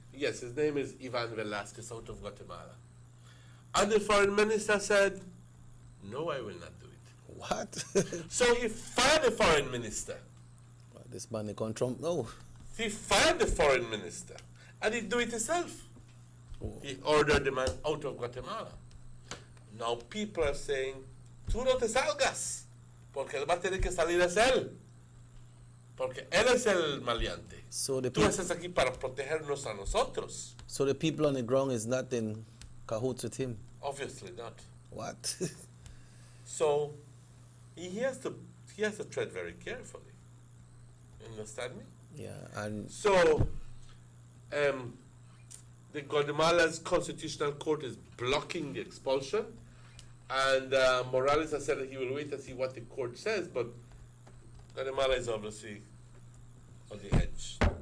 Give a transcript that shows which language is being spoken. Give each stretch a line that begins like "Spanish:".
English: Yes, his name is Ivan Velasquez, out of Guatemala. And the foreign minister said, no, I will not do it. What? So he fired the foreign minister. This man, they can't Trump, no. He fired the foreign minister. And he do it himself. He ordered the man out of Guatemala.
Spanish: Now people are saying, tú no te salgas, porque él va a tener que salir es él. Porque él es el maleante.
English: So the
Spanish: Tú estás aquí para protegernos a nosotros.
English: So the people on the ground is not in cahoots with him. Obviously not. What? So he has to tread very carefully. You understand me? Yeah, and So the Guatemala's constitutional court is blocking the expulsion, and Morales has said that he will wait and see what the court says, but Guatemala is obviously on the edge.